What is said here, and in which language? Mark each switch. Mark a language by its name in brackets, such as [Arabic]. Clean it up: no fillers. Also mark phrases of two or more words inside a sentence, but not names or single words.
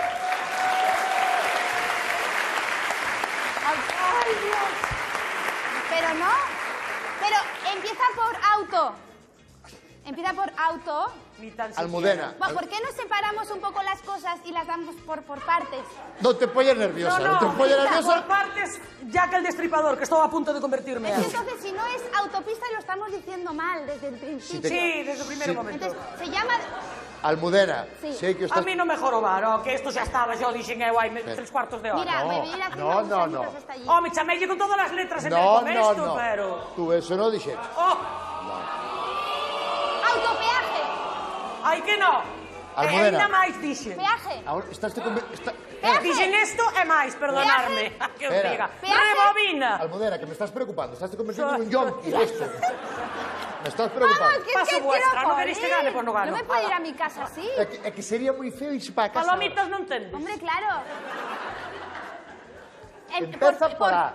[Spanish] Ay, Dios. Pero no. Pero empieza por auto. Empieza por auto. Ni tan siquiera. Almudena, Bueno, ¿por qué no separamos un poco las cosas y las damos por partes? [Galician] non te poñes nerviosa, non te poñes [Spanish] por [Galician] nerviosa. [Spanish] partes, Jack el Destripador, que estaba a punto de convertirme Es en... que entonces, si no es autopista, lo estamos diciendo mal desde el principio. [Galician] Sí, desde o primeiro [Spanish] Sí. [Galician] momento. [Spanish] Entonces, se llama... Almudena, Sí. [Galician] sei que A estás... mí non me jorobar, que isto xa estaba, xa o dixen eu hai 3 cuartos de hora. [Spanish] Mira, me viene haciendo no, no, gusanitos no. hasta allí. [Galician] Oh, me chameille con todas as letras en [Spanish] No, [Galician] vez [Spanish] no, esto, no. pero... [Galician] Tú eso non dixetes. Oh, [Spanish] Autopeaje. [Galician] ai que no. [Spanish] Almudena. [Galician] E ainda máis dixen. [Spanish] Peaje. Ahora estás Peaje. [Galician] Dixen isto e máis, perdonarme. Que os [Spanish] Espera. [Galician] diga. [Spanish] Peaje. Rebobina. Almudena, que me estás preocupando, estás convirtiendo en un yonki esto. Me estás preocupando. Vamos, que es Paso que vuestra, quiero no queréis que morir. gane, pues no gano. No me puedo ir a mi casa así. [Galician] É que sería moi feo irse para casa. Palomitas non tendes. [Spanish] Hombre, claro. Empieza por A.